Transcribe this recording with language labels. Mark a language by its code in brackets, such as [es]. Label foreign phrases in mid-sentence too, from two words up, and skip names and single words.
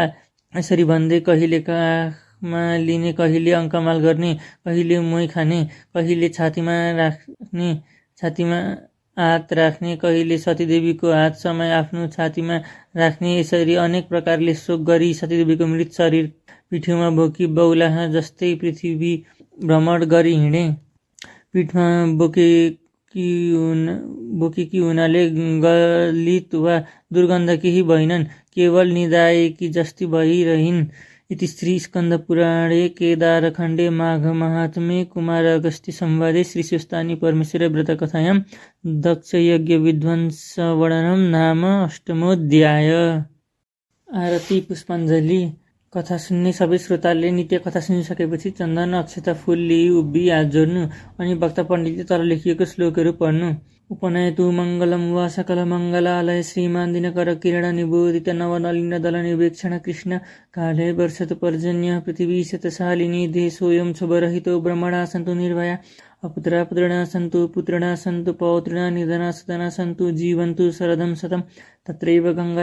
[ne] यसरी भन्दै कहिले काखमा लिने, कहिले अङ्कमाल गर्ने, कहिले मोही खाने, कहिले छातीमा हात राख्ने, कहिले सतीदेवीको हात समय आफ्नो छातीमा राख्ने, यसरी अनेक प्रकारले शोक गरी सतीदेवीको मृत शरीर पिठ्यौमा बोकी बौलाहा जस्तै पृथ्वी भ्रमण गरी हिँडे। पिठमा बोकेकी हुनाले गलित वा दुर्गन्ध केही भएनन्, केवल निदाएकी जस्ती भइरहिन्। [sa] इति श्री स्कन्द पुराणे केदारखण्डे माघ महात्म्ये कुमार अगस्त्य संवादे श्रीस्वस्थानी परमेश्वर व्रतकथायां दक्ष यज्ञ विध्वंस वर्णनम नाम अष्टमोऽध्याय। [ne] आरती पुष्पाञ्जली। कथा सुन्ने सबै श्रोताले नित्य कथा सुनिसकेपछि चन्दन अक्षता फूल लिई उभ्वी हात जोड्नु अनि वक्ता पण्डितले तल लेखिएको श्लोकहरू पढ्नु। [sa] उपनयतु मङ्गलं वा सकलमङ्गलालय श्रीमान् दिनकर किरण निबोधित नवनलिन दल निवेक्षण कृष्ण काले वर्षतु पर्जन्य पृथिवी शतशालिनी देशोऽयं क्षोभरहितो ब्रह्मणा सन्तु निर्भया अपुत्रा पुत्रिणा सन्तु पुत्रिणा सन्तु पौत्रिणा निधना सदना सन्तु जीवन्तु शरदं शतं तत्रैव गङ्गा